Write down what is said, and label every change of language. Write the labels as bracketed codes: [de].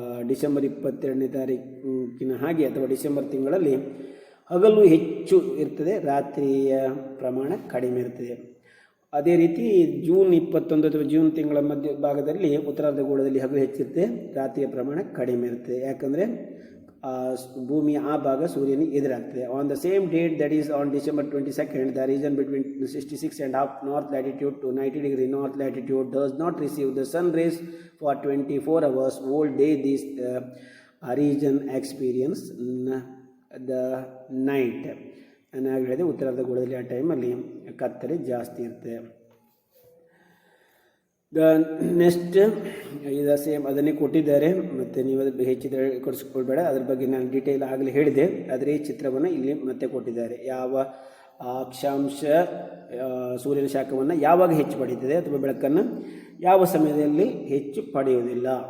[kn] December 22ನೇ ತಾರೀಕಿನ ಹಾಗೆ ಅಥವಾ ಡಿಸೆಂಬರ್ ತಿಂಗಳಲ್ಲಿ ಹಗಲು ಹೆಚ್ಚು ಇರ್ತದೆ, ರಾತ್ರಿಯ ಪ್ರಮಾಣ ಕಡಿಮೆ ಇರ್ತದೆ. ಅದೇ ರೀತಿ ಜೂನ್ 21 ಅಥವಾ ಜೂನ್ ತಿಂಗಳ ಮಧ್ಯ ಭಾಗದಲ್ಲಿ ಉತ್ತರಾರ್ಧಗೋಳದಲ್ಲಿ ಹಗಲು ಹೆಚ್ಚಿರುತ್ತೆ, ರಾತ್ರಿಯ ಪ್ರಮಾಣ ಕಡಿಮೆ ಇರ್ತದೆ. ಯಾಕಂದರೆ ಭೂಮಿಯ ಆ ಭಾಗ ಸೂರ್ಯನಿಗೆ ಎದುರಾಗ್ತದೆ. [en] On the same date, that is on December 22nd, the region between 66.5 north latitude to 90 degree north latitude does not receive the sun rays for 24 hours whole day. This region experience the night. [kn] ನಾನು ಹೇಳಿದೆ ಉತ್ತರಾರ್ಧಗೋಳದಲ್ಲಿ ಆ ಟೈಮಲ್ಲಿ ಕತ್ತಲೆ ಜಾಸ್ತಿ ಇರುತ್ತೆ. [en] the next [kn] ಇದು same ಅದನ್ನೇ ಕೊಟ್ಟಿದ್ದಾರೆ, ಮತ್ತು ನೀವು ಅದು ಹೆಚ್ಚಿದ್ರೆ ಕೊಡಿಸ್ಕೊಳ್ಬೇಡ, ಅದ್ರ ಬಗ್ಗೆ ನಾನು ಡೀಟೇಲ್ ಆಗಲೇ ಹೇಳಿದೆ. ಆದರೆ ಈ ಚಿತ್ರವನ್ನು ಇಲ್ಲಿ ಮತ್ತೆ ಕೊಟ್ಟಿದ್ದಾರೆ. ಯಾವ ಅಕ್ಷಾಂಶ ಸೂರ್ಯನ ಶಾಖವನ್ನು ಯಾವಾಗ ಹೆಚ್ಚು ಪಡೆಯುತ್ತದೆ ಅಥವಾ ಬೆಳಕನ್ನು ಯಾವ ಸಮಯದಲ್ಲಿ ಹೆಚ್ಚು ಪಡೆಯುವುದಿಲ್ಲ.